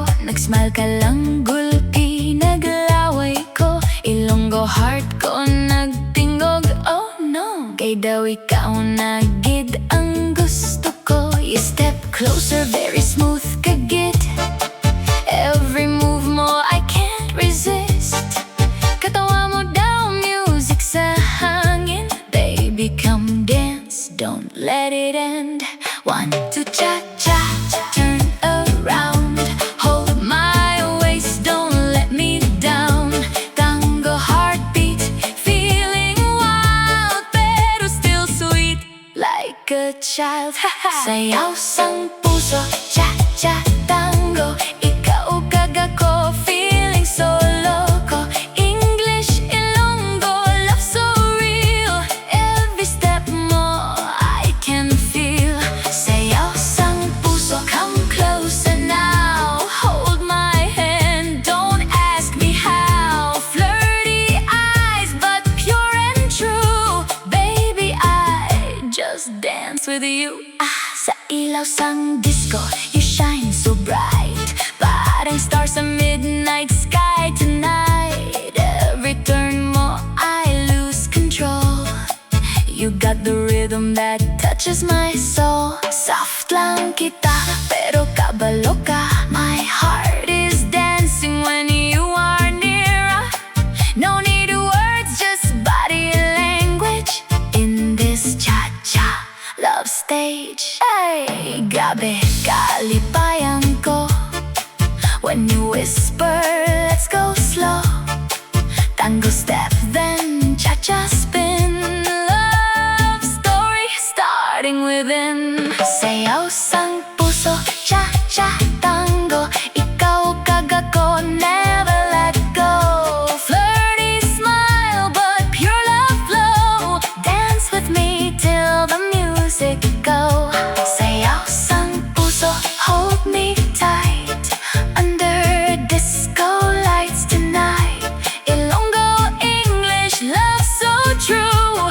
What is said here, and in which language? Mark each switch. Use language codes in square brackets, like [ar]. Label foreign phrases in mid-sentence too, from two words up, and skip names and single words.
[hil] Nag-smile ka lang, gulpi, naglaway ko. Ilonggo heart ko nagtingog, [en] oh no. [hil] Kay daw ikaw nagid ang gusto ko. [en] You step closer, very smooth kagit. Every move mo, I can't resist. [hil] Katawa mo daw, music sa hangin. [en] Baby, come dance, don't let it end. 1, 2, cha-cha, turn around. Hold my waist, don't let me down. Tango heartbeat, feeling wild, pero still sweet like a child. [hil] Sayaw sang puso, cha-cha, tango. Ikaw kaga ko, [en] feeling so loco. English, Ilonggo, love so real. Every step mo, I can feel. [hil] Sayaw sang puso, [en] come closer now. Hold my hand, don't ask me how. Flirty eyes, but pure and true. Baby, I just dance with you. [hil] Sa ilaw sang disco, [en] you shine so bright. Parang star sa midnight sky tonight. Every turn mo, I lose control. You got the rhythm that touches my soul. [hil] Soft lang kita, pero kabalo ka. [en] My heart is dancing when you are near. No need words, just body language. In this cha-cha love stage, [hil] ay, grabe kalipayan ko. [en] When you whisper, let's go slow. Tango step, then cha-cha spin. Love story starting within. [hil] Sayaw sang puso, cha-cha, tango. Ikaw kaga ko, [en] never let go. Flirty smile, but pure love flow. Dance with me till the music go. [hil] Sayaw sang puso, [en] hold me tight. Under disco lights tonight. Ilonggo, English, love so true.